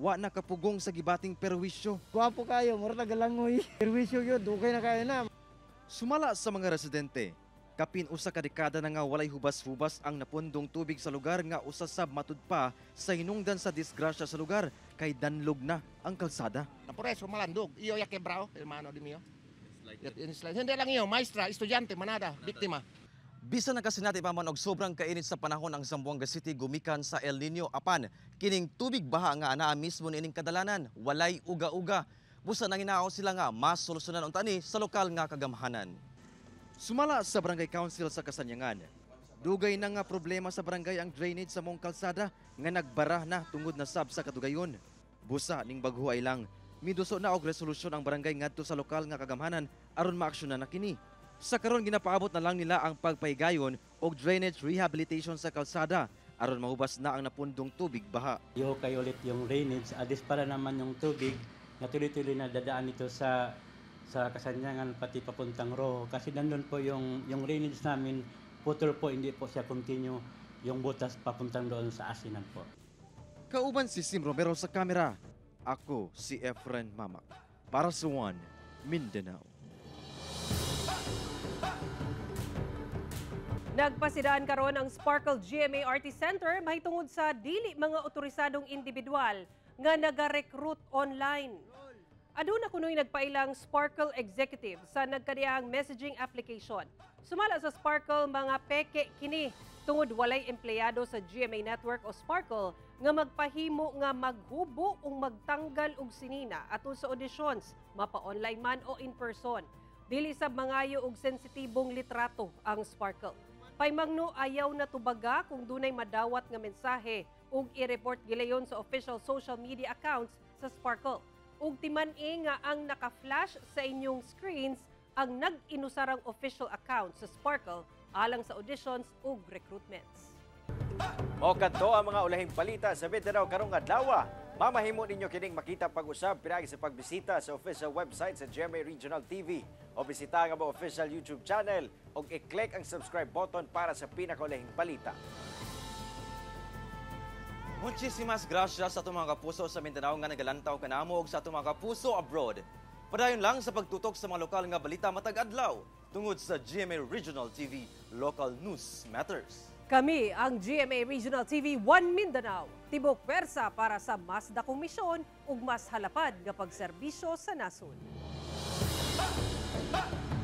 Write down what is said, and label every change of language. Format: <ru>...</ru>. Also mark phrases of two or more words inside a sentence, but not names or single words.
<ceb>wa na kapugong sa gibating perwisyo. Gwapo kayo, mura nagalangoy. Perwisyo yun, dugay na kayo na. Sumala sa mga residente, kapin usa ka dekada na nga walay hubas-hubas ang napundong tubig sa lugar nga usa sab matud pa sa hinungdan sa disgrasya sa lugar kay danlog na ang kalsada.</ceb> <cbk>Por eso malandog, iyo ya quebrado, hermano de mío. Hindi lang iyo, maestra, estudyante, manada, biktima.</cbk> <ceb>Bisan na kasi natin pa man og sobrang kainit sa panahon ang Zamboanga City gumikan sa El Nino apan kining tubig baha nga anaa mismo niining kadalanan walay uga-uga. Busa nanginaw sila nga mas solusyonan unta ni sa lokal nga kagamhanan. Sumala sa Barangay Council sa Kasanyangan, dugay na nga problema sa barangay ang drainage sa mong kalsada nga nagbara na tungod na sab sa katugayon. Busa ning baghuay lang, miduso na og resolusyon ang barangay ngadto sa lokal nga kagamhanan aron maaksyonan na kini. Sa karon ginapaabot na lang nila ang pagpahigayon og</ceb> <en>drainage rehabilitation</en> <ceb>sa kalsada aron mahubas na ang napundong tubig baha.</ceb> <tl>Kay ulit yung drainage, adis para naman yung tubig na tuloy-tuloy na dadaan ito sa Kasanyangan pati papuntang Rojo. Kasi nandun po yung drainage namin, putol po, hindi po siya continue yung butas papuntang doon sa asinan po.</tl> <ceb>Kauban si Sim Romero sa kamera. Ako si Efren Mamak para sa One Mindanao. Nagpasidaan karon ang Sparkle GMA Artist Center mahitungod sa dili mga otorisadong individual nga naga-recruit online. Aduna kunoy nagpailang Sparkle executive sa nagkadiyang</ceb> <en>messaging application.</en> <ceb>Sumala sa Sparkle mga peke kini tungod walay empleyado sa GMA Network o Sparkle nga magpahimo nga maghubo o magtanggal og sinina atol sa auditions, mapa-online man o</ceb> <en>in person.</en> <ceb>Dili sab mangayo og sensitibong litrato ang Sparkle. Paymangno ayaw na tubaga kung dunay madawat nga mensahe ug i-report gilayon sa</ceb> <en>official social media accounts</en> <ceb>sa Sparkle. Ug timan-i nga ang naka-flash sa inyong screens ang nag-inusarang</ceb> <en>official account</en> <ceb>sa Sparkle alang sa auditions ug recruitments. Mao kadto ang mga ulahing balita sa Mindanao karong adlaw. Mamahimo ninyo kining makita pag-usab pinaagi sa pagbisita sa</ceb> <en>official website</en> <ceb>sa GMA Regional TV o bisita ang among</ceb> <en>official YouTube channel</en> <ceb>ug i-click ang</ceb> <en>subscribe button</en> <ceb>para sa pinakaulahing balita.</ceb> <es>Muchísimas gracias</es> <ceb>sa atong mga kapuso sa Mindanao nga nagalantaw kanamo ug sa atong mga kapuso abroad. Padayon lang sa pagtutok sa mga lokal nga balita matag adlaw tungod sa GMA Regional TV Local News Matters. Kami ang GMA Regional TV 1 Mindanao. Tibok pwersa para sa mas dakong misyon ug mas halapad nga pagserbisyo sa nasod.</ceb>